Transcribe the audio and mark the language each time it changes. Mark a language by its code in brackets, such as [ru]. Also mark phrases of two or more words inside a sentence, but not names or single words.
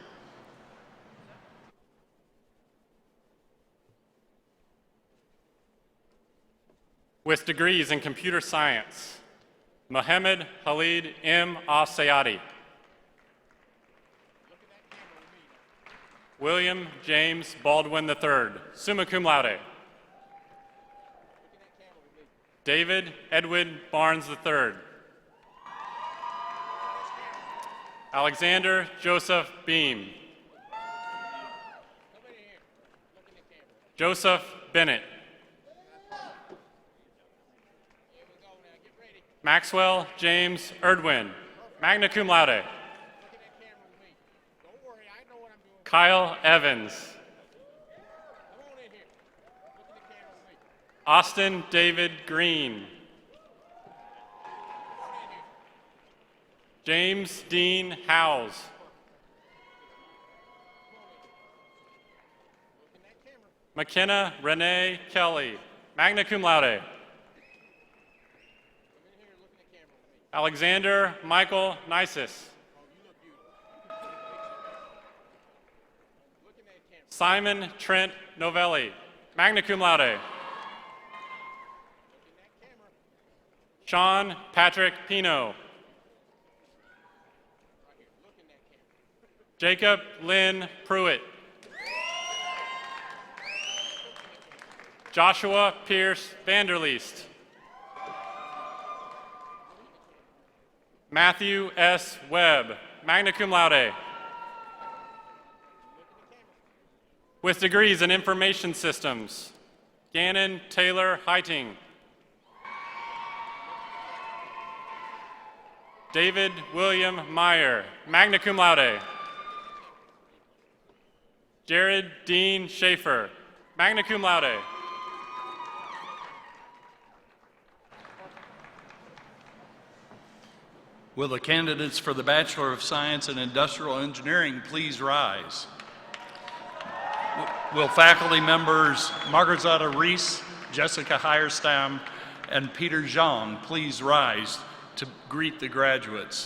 [en] With degrees in computer science, Mohammed Khalid M. Asayati. William James Baldwin III, [la] summa cum laude. [en] David Edwin Barnes III. Alexander Joseph Beam. Joseph Bennett. Maxwell James Erdwin, [la] magna cum laude. [en] Kyle Evans. Austin David Green. James Dean Howes. McKenna Renee Kelly, [la] magna cum laude. [en] Alexander Michael Nisus. Simon Trent Novelli, [la] magna cum laude. [en] Sean Patrick Pino. Jacob Lynn Pruitt. Joshua Pierce Vanderleest. Matthew S. Webb, [la] magna cum laude. [en] With degrees in information systems, Gannon Taylor Heiting. David William Meyer, [la] magna cum laude. [en] Jared Dean Schaefer, [la] magna cum laude. [en] Will the candidates for the Bachelor of Science in Industrial Engineering please rise? Will faculty members Margaret Reese, Jessica Hierstam, and Peter Zhang please rise to greet the graduates?